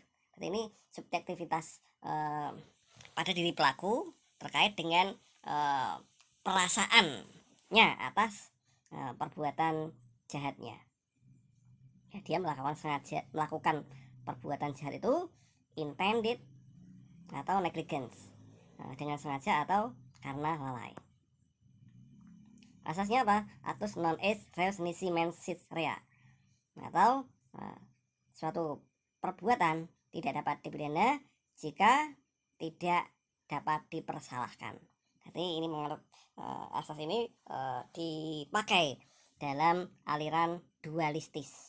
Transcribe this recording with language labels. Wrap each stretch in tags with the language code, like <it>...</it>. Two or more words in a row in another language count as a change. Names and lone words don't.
<id>Jadi ini subjektivitas pada diri pelaku terkait dengan perasaannya atas perbuatan jahatnya. Ya, dia melakukan perbuatan jahat itu intended atau negligence, dengan sengaja atau karena lalai. Asasnya apa?</id> <la>Actus non est reus nisi mens sit rea,</la> <id>atau suatu perbuatan tidak dapat dipidana jika tidak dapat dipersalahkan. Jadi ini menurut asas ini dipakai dalam aliran dualistis.</id>